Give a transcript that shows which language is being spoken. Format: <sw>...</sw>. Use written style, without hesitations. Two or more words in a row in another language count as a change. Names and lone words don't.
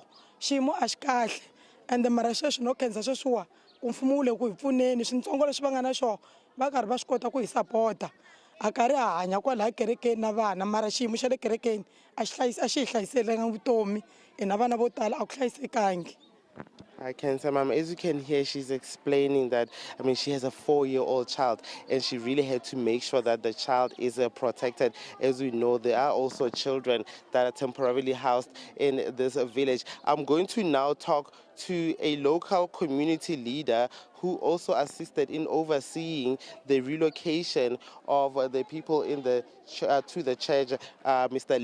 <ts>Xiyimo a xi kahle, ende mara sweswi no khensa sweswiwa ku mfumo wu le ku hi pfuneni. Swintsongo leswi va nga na swona va karhi va swi kota ku hi sapota. A karhi a hanya kwalaha kerekeni na vana, mara xiyimo xa le kerekeni a xi hi hlayiselanga vutomi. Hi na vana vo tala a ku hlayisekangi.</ts> <en>I can say, Mama, as you can hear, she's explaining that, I mean, she has a 4-year-old child, and she really had to make sure that the child is protected. As we know, there are also children that are temporarily housed in this village. I'm going to now talk to a local community leader who also assisted in overseeing the relocation of the people in the to the church, Mr.</en>